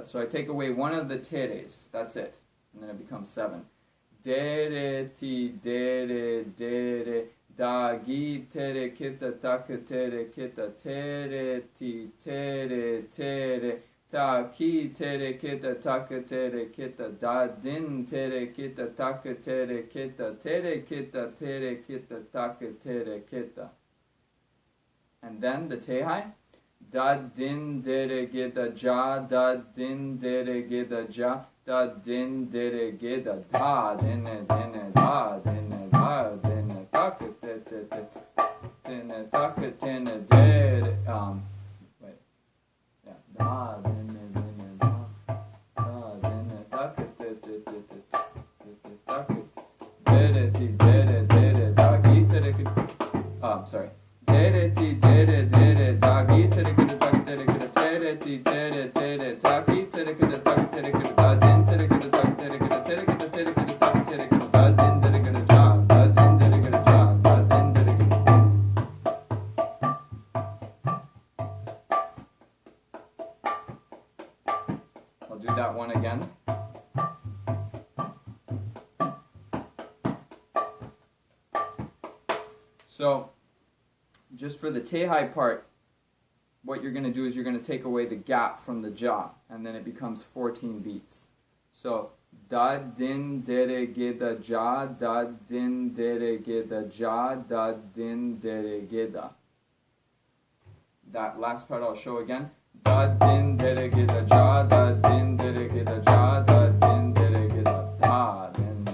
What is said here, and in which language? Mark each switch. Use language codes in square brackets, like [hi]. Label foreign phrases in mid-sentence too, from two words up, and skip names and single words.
[en] So I take away one of the teres, that's it, and then it becomes 7. Dere ti dere da gi tere kita taka tere kita tere ti tere ta ki tere kita taka tere kita da din tere kita taka tere kita taka tere kita. And then the tehai. Da din dere gida ja, da din dere gida ja, da din dere gida da dine da dine da dine taka tere dine taka dine dere wait, yeah, da dine da dine taka tere taka dere da gi tere sorry. Dere ti dere da gi tere taka tere tere ti tere ta gi tere taka tere da din tere taka tere tere taka tere da din tere ja da din tere ja da din tere. I'll do that one again. So just for the tehai part, what you're going to do is you're going to take away the gap from the ja, and then it becomes 14 beats. So da din dere geda ja, da din dere geda ja, da din dere geda. That last part I'll show again. Da din dere geda ja, da din dere geda ja, da din dere geda da din.